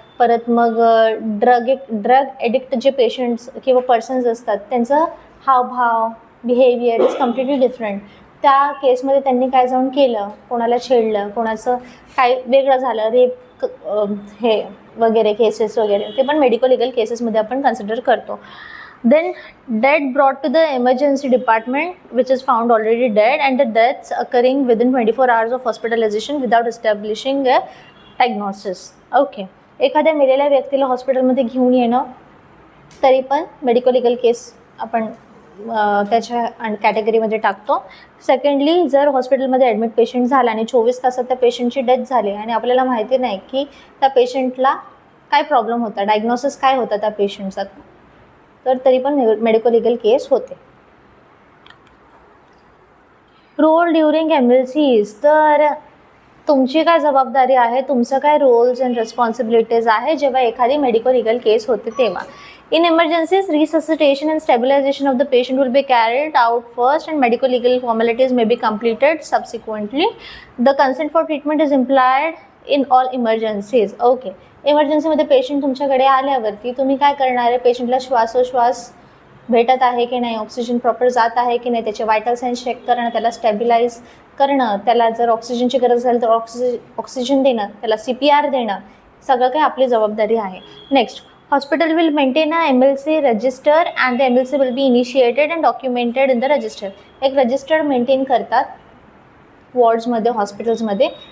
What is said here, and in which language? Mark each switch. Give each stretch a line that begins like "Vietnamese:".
Marathi: परत मग drug addict जे पेशंट्स किंवा पर्सन्स असतात, त्यांचं हावभाव, बिहेवियर इज कम्प्लिटली डिफरंट. त्या केसमध्ये त्यांनी काय जाऊन केलं, कोणाला छेडलं, कोणाचं काय वेगळं झालं, रेप हे वगैरे केसेस वगैरे, ते पण मेडिको लिगल केसेसमध्ये आपण कन्सिडर करतो.
English: Then dead brought to the emergency department, which is found already dead, and the deaths occurring within 24 hours of hospitalization without establishing a diagnosis.
Marathi: Okay, एखाद्या मेलेल्या व्यक्तीला हॉस्पिटलमध्ये घेऊन येणं, तरी पण मेडिको लिगल केस आपण त्याच्या कॅटेगरीमध्ये टाकतो. सेकंडली, जर हॉस्पिटलमध्ये ॲडमिट पेशंट झाला आणि 24 तासात त्या पेशंटची डेथ झाली आणि आपल्याला माहिती नाही की त्या पेशंटला काय प्रॉब्लेम होता, डायग्नोसिस काय होता त्या पेशंटचा, तर तरी पण मेडिको लिगल केस होते. रोल ड्युरिंग एमर्जन्सीज, तर तुमची काय जबाबदारी आहे, तुमचं काय रोल्स अँड रिस्पॉन्सिबिलिटीज आहे जेव्हा एखादी मेडिको लिगल केस होते तेव्हा.
English: In emergencies, resuscitation and stabilization of the patient will be carried out first and medical legal formalities may be completed subsequently. The consent for treatment is implied in all emergencies. Okay.
Marathi: इमर्जन्सीमध्ये patient तुमच्याकडे आल्यावरती तुम्ही काय करणार आहे, पेशंटला श्वासोश्वास भेटत आहे की नाही, ऑक्सिजन प्रॉपर जात आहे की नाही, त्याचे वायटल साईन्स चेक करणं, त्याला स्टॅबिलाइज करणं, त्याला जर ऑक्सिजनची गरज असेल तर ऑक्सिजन देणं, त्याला CPR देणं, सगळं काही आपली जबाबदारी आहे.
English: Next, hospital will maintain a MLC register and the MLC will be initiated and documented in the register.
Marathi: एक रजिस्टर मेंटेन करतात वॉर्ड्समध्ये, हॉस्पिटल्समध्ये.